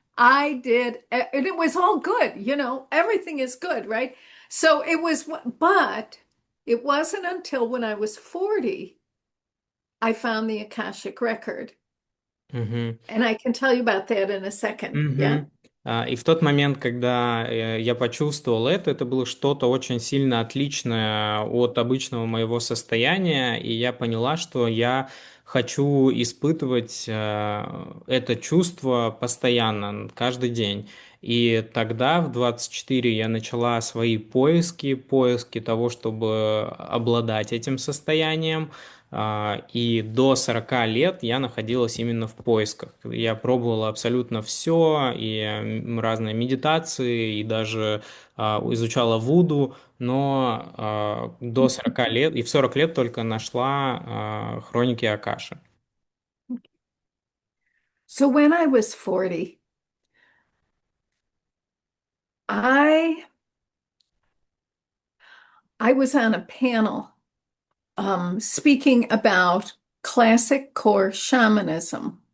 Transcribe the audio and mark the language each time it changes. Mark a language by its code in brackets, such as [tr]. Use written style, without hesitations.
[en] I did, and it was all good, everything is good, right? So it was, but it wasn't until when I was 40, I found the Akashic record. Мгм. And I can tell you about that in a second. Yeah. Мгм. [ru] И в тот момент, когда я почувствовал это было что-то очень сильно отличное от обычного моего состояния, и я поняла, что я хочу испытывать это чувство постоянно, каждый день. И тогда, в 24, я начала свои поиски того, чтобы обладать этим состоянием. И до 40 лет я находилась именно в поисках. Я пробовала абсолютно все, и разные медитации, и даже изучала вуду, но до 40 лет, и в 40 лет только нашла хроники Акаши. [en] So when I was 40, I I was on a panel speaking about classic core shamanism,